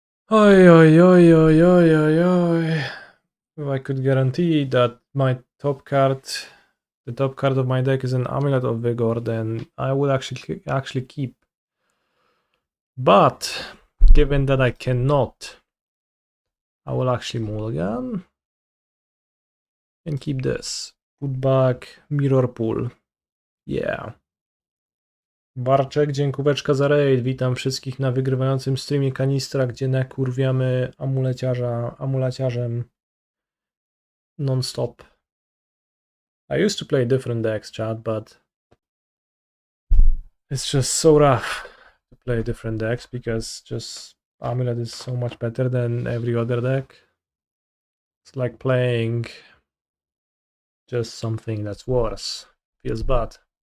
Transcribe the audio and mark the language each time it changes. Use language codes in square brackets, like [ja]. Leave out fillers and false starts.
[en] Oi, oi, oi, oi, oi, oi, oi. If I could guarantee that my top card, the top card of my deck is an Amulet of Vigor, then I would actually keep. But given that I cannot, I will actually mulligan and keep this. Put back Mirrorpool. Yeah. [pl] Barczek, dziękóweczka za raid. Witam wszystkich na wygrywającym streamie Kanistra, gdzie nakurwiamy amuleciarzem non-stop. [en] I used to play different decks, chat, but it's just so rough to play different decks because just Amulet is so much better than every other deck. It's like playing just something that's worse. Feels bad.